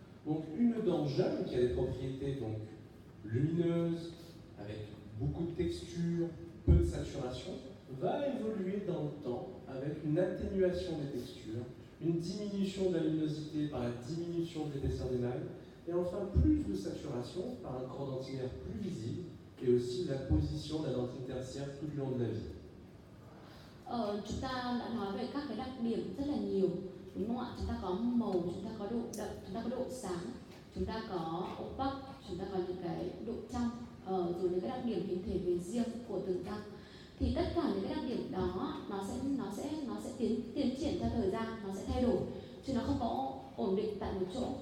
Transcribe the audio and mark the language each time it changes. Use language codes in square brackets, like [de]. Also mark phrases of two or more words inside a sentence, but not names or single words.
[fr] Donc une dent jeune qui a des propriétés donc lumineuses, avec beaucoup de texture, peu de saturation, va évoluer dans le temps avec une atténuation des textures, une diminution de la luminosité par la diminution de l'épaisseur d'émail, et enfin plus de saturation par un corps dentinaire plus visible, et aussi la position de la dentine tertiaire tout le long de la vie. [vi] Chúng ta đã nói về các cái đặc điểm rất là nhiều, đúng không ạ? Chúng ta có màu, chúng ta có độ đậm, chúng ta có độ sáng, chúng ta có ổ bắp, chúng ta có những cái độ trong, rồi những cái đặc điểm hình thể về riêng của từng răng. Thì tất cả những cái đặc điểm đó nó sẽ tiến triển theo thời gian, nó sẽ thay đổi, chứ nó không có ổn định tại một chỗ.